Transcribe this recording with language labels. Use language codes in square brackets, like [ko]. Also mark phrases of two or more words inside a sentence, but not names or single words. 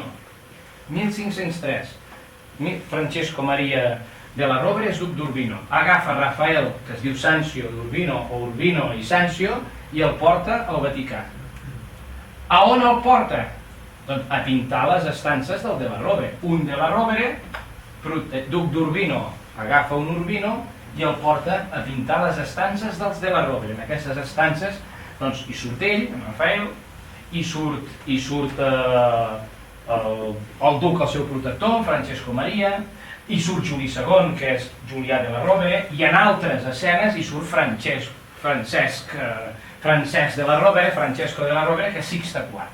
[ca] 1503. Francesco Maria della Rovere és duc d'Urbino. Agafa Rafael, que es diu Sancio d'Urbino, o Urbino i Sancio, i el porta al Vaticà. A on el porta? Doncs a pintar les estances del della Rovere. Un della Rovere, duc d'Urbino, agafa un Urbino i el porta a pintar les estances dels della Rovere. En aquestes estances hi surt ell, en Rafael, i surt el duc, el seu protector, Francesco Maria, i surt Juli II, que és Julià della Rovere, i en altres escenes hi surt Francesc della Rovere, Francesco della Rovere, que és Sixte IV.